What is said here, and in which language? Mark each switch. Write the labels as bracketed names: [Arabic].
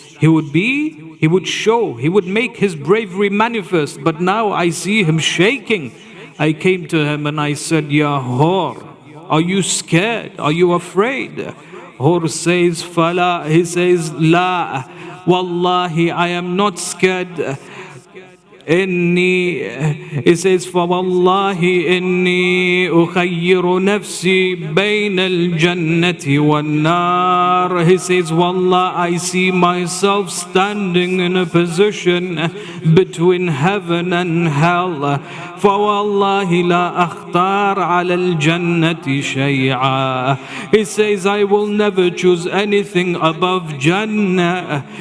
[English] He would make his bravery manifest. But now I see him shaking. I came to him and I said, Ya Hur, are you scared? Are you afraid? Hur says, Fala. He says, La, Wallahi, I am not scared. He says, [Arabic] فَوَاللَّهِ إِنِّي أُخَيِّرُ نَفْسِي بَيْنَ الْجَنَّةِ وَالنَّارِ. [English] He says, Wallah, I see myself standing in a position between heaven and hell. [Arabic] فَوَاللَّهِ لَا أَخْتَارَ عَلَى الْجَنَّةِ شَيْعًا. [English] He says, I will never choose anything above Jannah.